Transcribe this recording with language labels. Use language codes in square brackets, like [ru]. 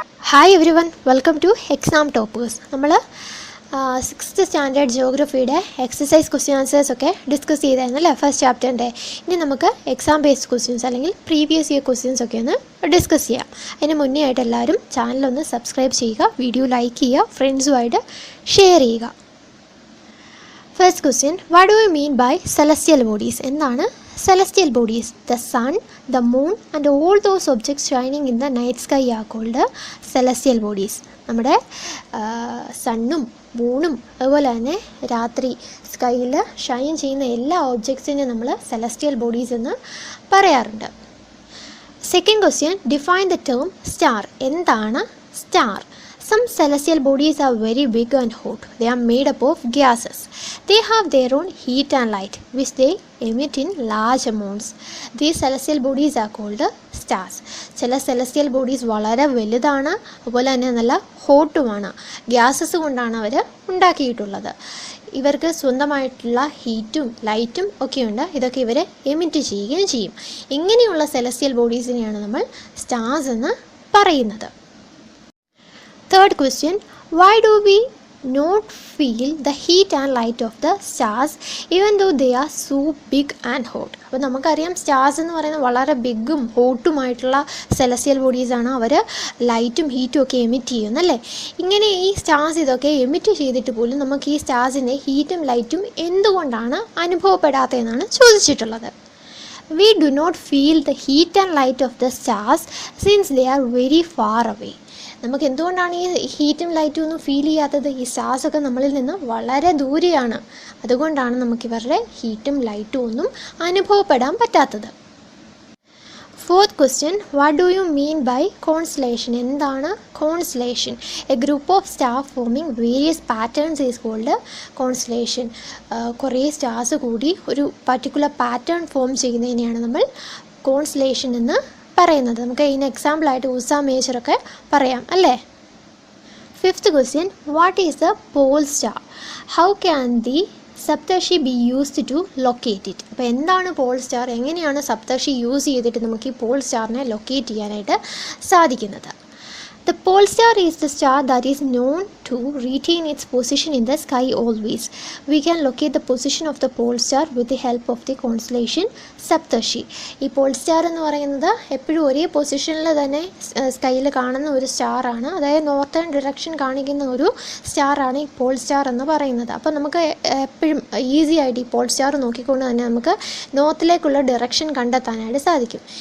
[en] Hi everyone, welcome to exam toppers. [ml] നമ്മൾ 6th standard ജിയോഗ്രഫിയുടെ exercise question answers ഒക്കെ discuss ചെയ്തായിരുന്നു അല്ലേ, first ചാപ്റ്ററിൻ്റെ. ഇനി നമുക്ക് എക്സാം ബേസ്ഡ് ക്വസ്റ്റ്യൻസ് അല്ലെങ്കിൽ പ്രീവിയസ് ഇയർ ക്വസ്റ്റ്യൻസ് ഒക്കെ ഒന്ന് ഡിസ്കസ് ചെയ്യാം. അതിന് മുന്നേ ആയിട്ട് എല്ലാവരും ചാനലൊന്ന് സബ്സ്ക്രൈബ് ചെയ്യുക, വീഡിയോ ലൈക്ക് ചെയ്യുക, ഫ്രണ്ട്സുമായിട്ട് ഷെയർ ചെയ്യുക. [en] First question, what do you mean by celestial bodies? [ml] എന്താണ് [en] celestial bodies? The sun, the moon and all those objects shining in the night sky are called celestial bodies. [ml] നമ്മുടെ സണ്ണും മൂണും അതുപോലെ തന്നെ രാത്രി സ്കൈയിൽ ഷൈൻ ചെയ്യുന്ന എല്ലാ ഒബ്ജക്ട്സിനെയും നമ്മൾ സെലസ്റ്റിയൽ ബോഡീസ് എന്ന് പറയാറുണ്ട്. [en] Second question, define the term star. [ml] എന്താണ് star? [en] Some celestial bodies are very big and hot. They are made up of gases. They have their own heat and light, which they emit in large amounts. These celestial bodies are called stars. [ml] ചില celestial bodies വളരെ വലുതാണ്, അതുപോലെ തന്നെ നല്ല ഹോട്ടുമാണ്. Gases കൊണ്ടാണ് അവർ ഉണ്ടാക്കിയിട്ടുള്ളത്. ഇവർക്ക് സ്വന്തമായിട്ടുള്ള ഹീറ്റും ലൈറ്റും ഒക്കെയുണ്ട്. ഇതൊക്കെ ഇവരെ എമിറ്റ് ചെയ്യുകയും ചെയ്യും. ഇങ്ങനെയുള്ള celestial bodiesനെയാണ് നമ്മൾ സ്റ്റാർസ് എന്ന് പറയുന്നത്. [en] Third question, why do we not feel the heat and light of the stars even though they are so big and hot? [ml] അപ്പോൾ നമുക്കറിയാം സ്റ്റാർസ് എന്ന് പറയുന്നത് വളരെ ബിഗും ഹോട്ടുമായിട്ടുള്ള സെലസ്റ്റിയൽ ബോഡീസാണ്. അവർ ലൈറ്റും ഹീറ്റും ഒക്കെ എമിറ്റ് ചെയ്യുന്നല്ലേ. ഇങ്ങനെ ഈ സ്റ്റാർസ് ഇതൊക്കെ എമിറ്റ് ചെയ്തിട്ട് പോലും നമുക്ക് ഈ സ്റ്റാർസിൻ്റെ ഹീറ്റും ലൈറ്റും എന്തുകൊണ്ടാണ് അനുഭവപ്പെടാത്തതെന്നാണ് ചോദിച്ചിട്ടുള്ളത്. [en] We do not feel the heat and light of the stars since they are very far away. [ml] നമുക്ക് എന്തുകൊണ്ടാണ് ഈ ഹീറ്റും ലൈറ്റും ഒന്നും ഫീൽ ചെയ്യാത്തത്? ഈ സ്റ്റാർസൊക്കെ നമ്മളിൽ നിന്ന് വളരെ ദൂരെയാണ്. അതുകൊണ്ടാണ് നമുക്കിവരുടെ ഹീറ്റും ലൈറ്റും ഒന്നും അനുഭവപ്പെടാൻ പറ്റാത്തത്. [en] Fourth question, what do you mean by constellation? [ml] എന്താണ് [en] Constellation? A group of star forming various patterns is called constellation. [ml] കുറേ സ്റ്റാർസ് കൂടി ഒരു പർട്ടിക്കുലർ പാറ്റേൺ ഫോം ചെയ്യുന്നതിനെയാണ് നമ്മൾ കോൺസ്റ്റലേഷൻ എന്ന് പറയുന്നത്. നമുക്ക് ഇതിന് എക്സാമ്പിളായിട്ട് ഉസ മേജറൊക്കെ പറയാം അല്ലേ. [en] Fifth question, what is the pole star? How can the Saptarshi be used to locate it? [ml] അപ്പോൾ എന്താണ് പോൾ സ്റ്റാർ? എങ്ങനെയാണ് സപ്തർഷി യൂസ് ചെയ്തിട്ട് നമുക്ക് ഈ പോൾ സ്റ്റാറിനെ ലൊക്കേറ്റ് ചെയ്യാനായിട്ട് സാധിക്കുന്നത്? [en] The pole star is the star that is known to retain its position in the sky always. We can locate the position of the pole star with the help of the constellation Saptarshi. [ml] ഈ Paul star എന്ന് പറയുന്നത് എപ്പോഴും ഒരേ പൊസിഷനിൽ തന്നെ സ്കൈയിൽ കാണുന്ന ഒരു സ്റ്റാറാണ്. അതായത് നോർത്തേൺ ഡിറക്ഷൻ കാണിക്കുന്ന ഒരു സ്റ്റാറാണ് ഈ പോൾ സ്റ്റാർ എന്ന് പറയുന്നത്. അപ്പോൾ നമുക്ക് എപ്പോഴും ഈസി ആയിട്ട് ഈ പോൾ സ്റ്റാർ നോക്കിക്കൊണ്ട് തന്നെ നമുക്ക് നോർത്തിലേക്കുള്ള ഡിറക്ഷൻ കണ്ടെത്താനായിട്ട് സാധിക്കും.